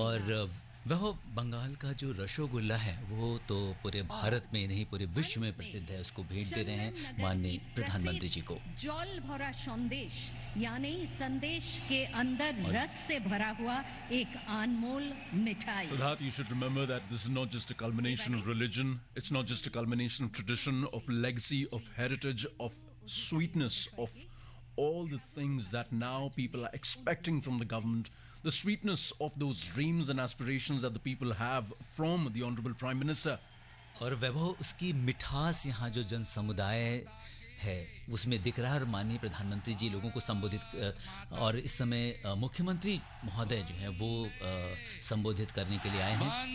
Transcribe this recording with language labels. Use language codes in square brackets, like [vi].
[hi] और वह बंगाल का जो रसगुल्ला है वो तो पूरे भारत में नहीं पूरे विश्व में प्रसिद्ध है, उसको भेंट दे रहे हैं माननीय प्रधानमंत्री जी को. जल भरा संदेश यानी संदेश के अंदर रस से भरा हुआ एक अनमोल मिठाई. [en] Siddharth, you should remember that this is not just a culmination of religion, it's not just a culmination of tradition, of legacy, of heritage, of sweetness, of all the things that now people are expecting from the government. The sweetness of those dreams and aspirations that the people have from the Honorable Prime Minister. [hi] और वैभव उसकी मिठास यहाँ जो जन समुदाय है उसमें दिख रहा है और माननीय प्रधानमंत्री जी लोगों को संबोधित और इस समय मुख्यमंत्री महोदय जो है वो संबोधित करने के लिए आए हैं.